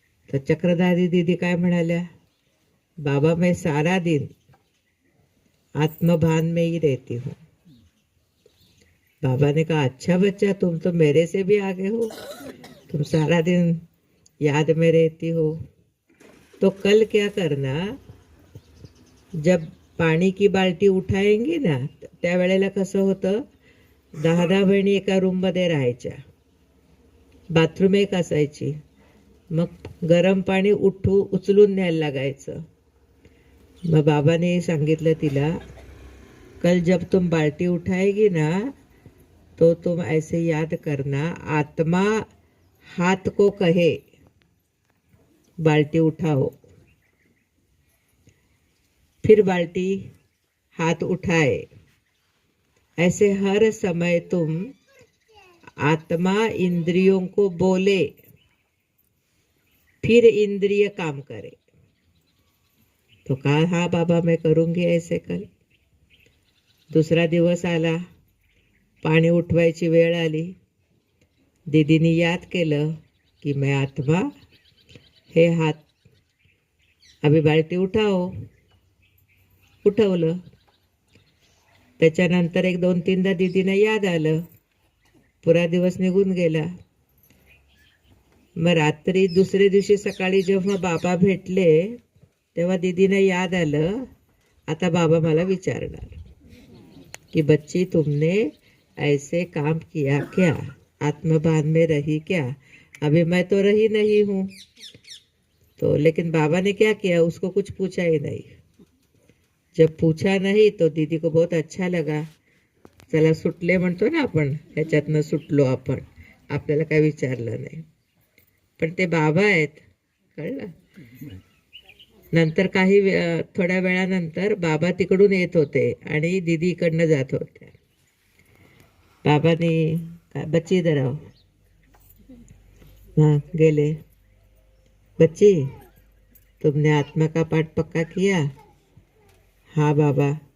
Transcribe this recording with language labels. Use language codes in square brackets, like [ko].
[mr] तर चक्रधारी दीदी काय म्हणाल्या, [hi] बाबा मैं सारा दिन आत्मभान में ही रहती हूँ. बाबा ने कहा, अच्छा बच्चा, तुम तो मेरे से भी आगे हो, तुम सारा दिन याद में रहती हो. तो कल क्या करना, जब पाणी की बाल्टी उठाएंगी ना, [mr] त्यावेळेला कसं होतं, 10 बहिणी एका रूममध्ये राहायच्या. बाथरूम एक असायची. मग गरम पाणी उचलून न्यायला लागायचं. मग बाबाने सांगितलं तिला, [hi] कल जब तुम बाल्टी उठाएगी ना, तो तुम ऐसे याद करना, आत्मा हाथ को कहे बाल्टी उठाओ, फिर बाल्टी हाथ उठाए. ऐसे हर समय तुम आत्मा इंद्रियों को बोले, फिर इंद्रिय काम करे. तो कहा, हाँ बाबा मैं करूंगी ऐसे कल. [mr] दुसरा दिवस आला, पाणी उठवायची वेळ आली. दीदीने याद केलं की [hi] मैं आत्मा, [mr] हे हात, [hi] अभी बाल्टी उठाओ. [mr] उठवलं. त्याच्यानंतर 1-2-3दा दीदीनं याद आलं. पुरा दिवस निघून गेला. मग रात्री दुसऱ्या दिवशी सकाळी जेव्हा बाबा भेटले तेव्हा दीदीनं याद आलं, आता बाबा मला विचारणार कि [hi] बच्ची तुमने ऐसे काम किया क्या, आत्मभान में रही क्या? अभी मैं तो रही नहीं हूँ. तो लेकिन बाबा ने क्या किया, उसको कुछ पूछा ही नहीं. जब पूछा नहीं तो दीदी को बहुत अच्छा लगा. [mr] चला सुटले म्हणतो ना आपण, ह्याच्यातनं सुटलो आपण, आपल्याला काय विचारलं नाही. पण ते बाबा आहेत, कळलं. नंतर थोड्या वेळानंतर बाबा तिकडून येत होते आणि दीदी इकडनं जात होत्या. बाबांनी काय, [hi] बच्ची इधर आओ. [mr] हाँ गेले. [hi] बच्ची तुमने आत्मा का पाठ पक्का किया? हाँ बाबा.